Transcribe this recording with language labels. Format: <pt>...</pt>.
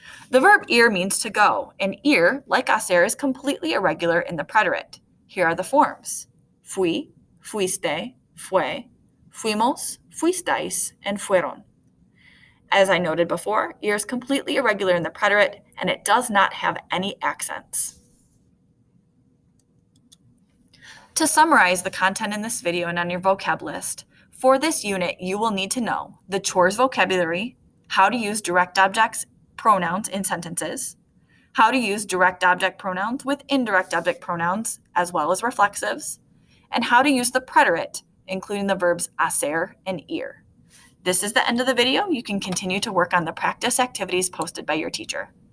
<en>The verb ir means to go, and ir, like hacer, is completely irregular in the preterite. Here are the forms.</en> <es>Fui, fuiste, fue, fuimos, fuisteis, and fueron.</es> <en>As I noted before, ir is completely irregular in the preterite, and it does not have any accents. To summarize the content in this video and on your vocab list, for this unit, you will need to know the chores vocabulary, how to use direct objects pronouns in sentences, how to use direct object pronouns with indirect object pronouns as well as reflexives, and how to use the preterite, including the verbs hacer and ir. This is the end of the video. You can continue to work on the practice activities posted by your teacher.</en>